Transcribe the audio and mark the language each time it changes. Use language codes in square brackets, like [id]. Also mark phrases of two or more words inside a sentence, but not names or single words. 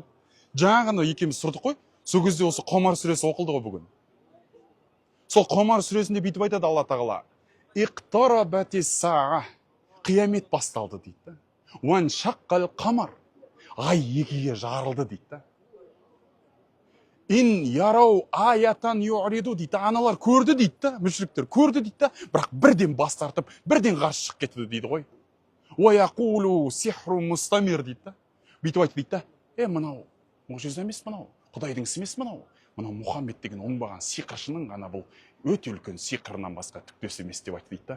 [kk] Жаңа ғана екеуміз тұрдық қой. Сол кезде осы Қамар сүресі оқылды ғой бүгін. Сол Қомар сүресінде бүйтіп айтады Алла тағала: [ar] اقتربت الساعة, [kk] қиямет басталды дейді. [ar] وانشق القمر, [kk] ай екіге жарылды дейді. [ar] إن يروا آية يريدوا дейді. [kk] Аналар көрді дейді, мүшриктер көрді дейді, бірақ бірден бас тартып, бірден қарсы шығып кетті дейді ғой. [ar] ويقولوا سحر مستمر дейді. [kk] Бүйтіп айтты дейді. Мынау мұғжиза емес, мынау Құдайдың ісі емес, мынау Мұхаммед деген оңбаған сиқыршының ғана бұл өте үлкен сиқырынан басқа түкпес емес деп айтты дейді.